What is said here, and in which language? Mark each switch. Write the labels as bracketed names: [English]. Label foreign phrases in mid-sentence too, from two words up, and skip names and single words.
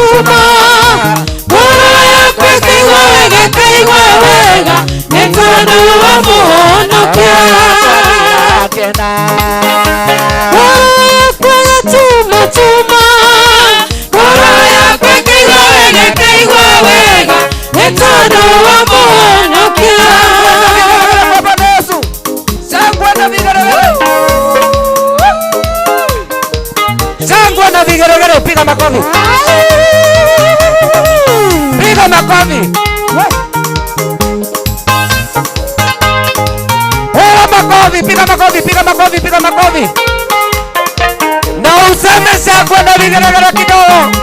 [Kikuyu] ngoro yakwa ĩkaigua wega nĩ tondũ wa mũhonokia ĩrakena ngoro yakwa ĩgatuma ngoro yakwa ĩkaigua wega nĩ tondũ wa mũhonokia [Swahili] shangwe na vigeregere. Piga makofi, piga makofi, piga makofi na useme shangwe na vigeregere kidogo.